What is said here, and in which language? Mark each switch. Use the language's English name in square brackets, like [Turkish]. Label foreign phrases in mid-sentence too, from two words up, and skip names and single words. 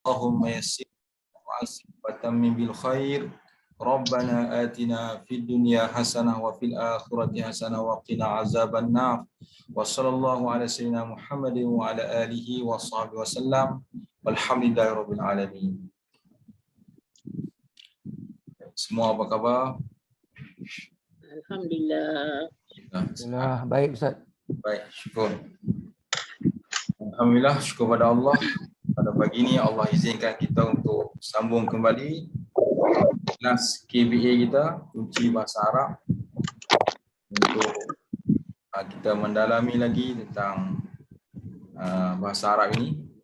[Arabic] اللهم يسر وعسر وتمم بالخير. ربنا آتنا في الدنيا حسنة وفي الآخرة حسنة وقنا عذاب النار. وصلى الله على سيدنا محمد وعلى آله وصحبه وسلم. والحمد لله رب العالمين. [Malay] Semua apa khabar? Alhamdulillah. Alhamdulillah, baik Ustaz. Baik, syukur. Alhamdulillah, syukur pada Allah. Pada pagi ini Allah izinkan kita untuk sambung kembali kelas KBA kita, kunci bahasa Arab, untuk kita mendalami lagi tentang bahasa Arab ini.